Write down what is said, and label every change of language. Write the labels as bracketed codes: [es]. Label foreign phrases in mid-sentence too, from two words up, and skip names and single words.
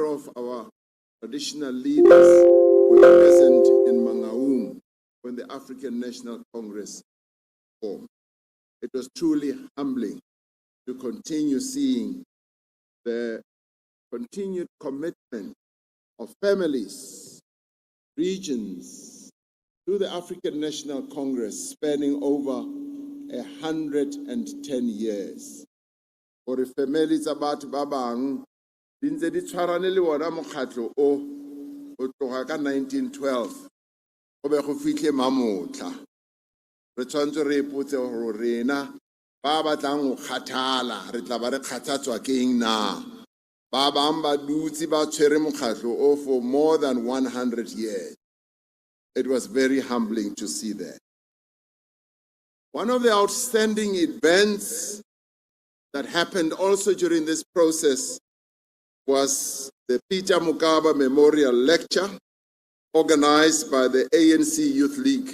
[en] of our traditional leaders were present in Mangaung when the African National Congress formed, it was truly humbling to continue seeing the continued commitment of families, regions, to the African National Congress spanning over 110 years. For the families about [tn] Babang, dintse di tshwarane le wona mokgatlo o tloga ka 1912 go be go fitlhe mamotla. Re tshwanetse re ipotse gore rena ba batlang go kgathala re tla ba re kgathatswa ke eng na. Ba bang ba dutse ba tshwere mokgatlo o [en] for more than 100 years. It was very humbling to see that. One of the outstanding events that happened also during this process was the Peter Mokaba Memorial Lecture organized by the ANC Youth League.